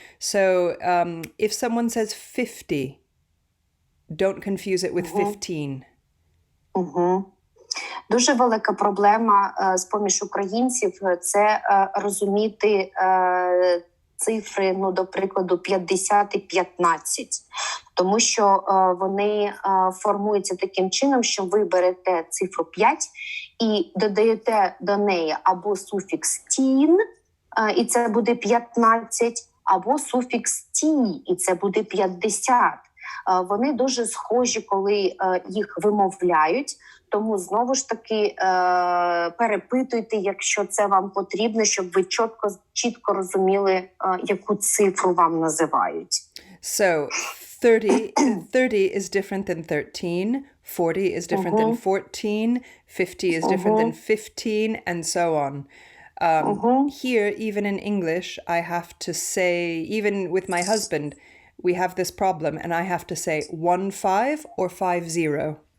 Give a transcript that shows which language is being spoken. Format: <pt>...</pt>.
<en>So if someone says 50, don't confuse it with 15.</en> <uk>Дуже велика проблема з-поміж українців – це розуміти цифри, до прикладу, 50 і 15. Тому що вони формуються таким чином, що ви берете цифру 5 і додаєте до неї або суфікс «тін», і це буде 15, або суфікс «ті», і це буде 50. Вони дуже схожі, коли їх вимовляють, тому знову ж таки перепитуйте, якщо це вам потрібно, щоб ви чітко розуміли, яку цифру вам називають.</uk> <en>So 30 is different than 13, 40 is different than 14, 50 is different than 15, and so on. Here, even in English, I have to say, even with my husband, we have this problem, and I have to say 1-5 or 5-0.</en>